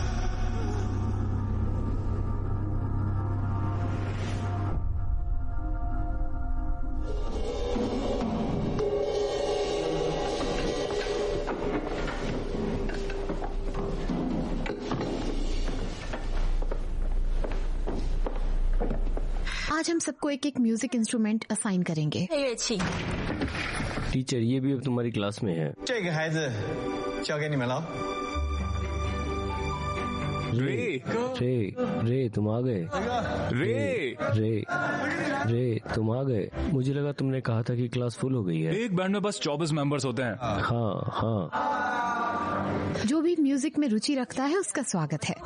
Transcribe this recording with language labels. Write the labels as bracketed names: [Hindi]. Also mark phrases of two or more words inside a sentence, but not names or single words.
[Hindi] आज हम सबको एक एक [English] music instrument assign [Hindi] करेंगे। टीचर, ये भी अब तुम्हारी क्लास में है। [Chinese] 这个孩子交给你们了。 [Hindi] रे, तुम आ गए। रे, रे, तुम आ गए। मुझे लगा तुमने कहा था कि क्लास फुल हो गई है। एक बैंड में बस 24 मेंबर्स होते हैं। हाँ। जो भी म्यूजिक में रुचि रखता है उसका स्वागत है।